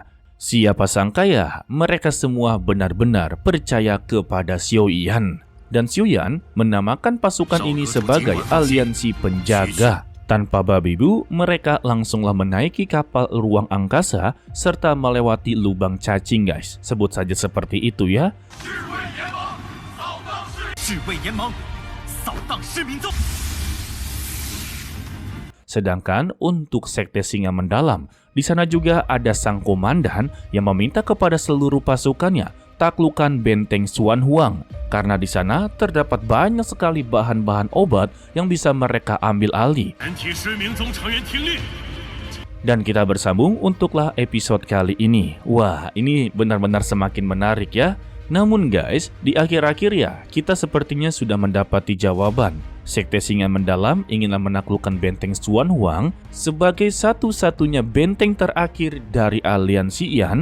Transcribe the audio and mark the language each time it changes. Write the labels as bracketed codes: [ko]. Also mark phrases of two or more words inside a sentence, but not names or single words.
[id] Siapa sangka ya, mereka semua benar-benar percaya kepada Xiaoyan. Dan Xiaoyan menamakan pasukan ini sebagai aliansi penjaga. Tanpa babi bu, mereka langsunglah menaiki kapal ruang angkasa serta melewati lubang cacing guys. Sebut saja seperti itu ya. [zh] 智慧联盟，扫荡失民宗。 [id] Sedangkan untuk Sekte Singa Mendalam, di sana juga ada sang komandan yang meminta kepada seluruh pasukannya taklukkan benteng Xuan Huang karena di sana terdapat banyak sekali bahan-bahan obat yang bisa mereka ambil alih. [zh] 全体失明宗成员听令。 [id] Dan kita bersambung untuklah episode kali ini. Wah, ini benar-benar semakin menarik ya. Namun guys, di akhir-akhir ya, kita sepertinya sudah mendapati jawaban. Sekte Singa Mendalam inginlah menaklukkan benteng Xuan Huang sebagai satu-satunya benteng terakhir dari aliansi Yan.